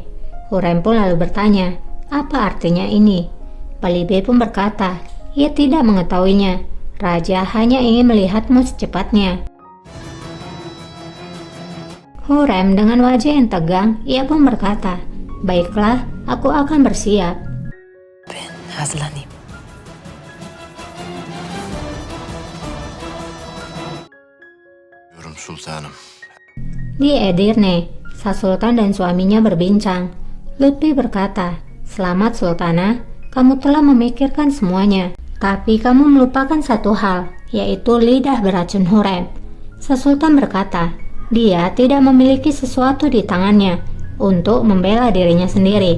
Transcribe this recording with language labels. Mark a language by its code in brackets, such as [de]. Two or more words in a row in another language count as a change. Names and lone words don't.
[id] Hurrem pun lalu bertanya, "Apa artinya ini?" Balibe pun berkata, ia tidak mengetahuinya. Raja hanya ingin melihatmu secepatnya. Hurrem dengan wajah yang tegang, ia pun berkata, "Baiklah, aku akan bersiap." [tr] Ben hazırlanayım. diyorum sultanım. [id] Di Edirne, Sang Sultan dan suaminya berbincang. Lutfi berkata, "Selamat Sultana, kamu telah memikirkan semuanya. Tapi kamu melupakan satu hal, yaitu lidah beracun Hurrem." Sang Sultan berkata, dia tidak memiliki sesuatu di tangannya untuk membela dirinya sendiri.